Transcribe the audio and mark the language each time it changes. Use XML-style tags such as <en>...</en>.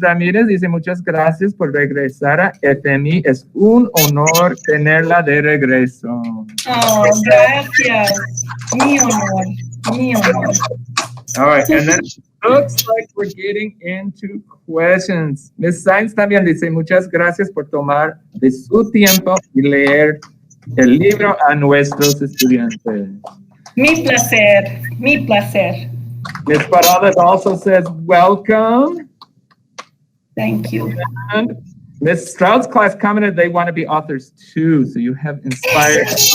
<es>Ramírez dice muchas gracias por regresar a FMI. Es un honor tenerla de regreso. Oh, gracias. Mi honor. Mi honor.</es> <en>All right, and then it looks like we're getting into questions. Ms.</en> <es>Sainz también dice muchas gracias por tomar de su tiempo y leer el libro a nuestros estudiantes. Mi placer. Mi placer.</es> <en>Ms. Parada also says welcome. Thank you. And Ms. Stroud's class commented they want to be authors too, so you have inspired.</en>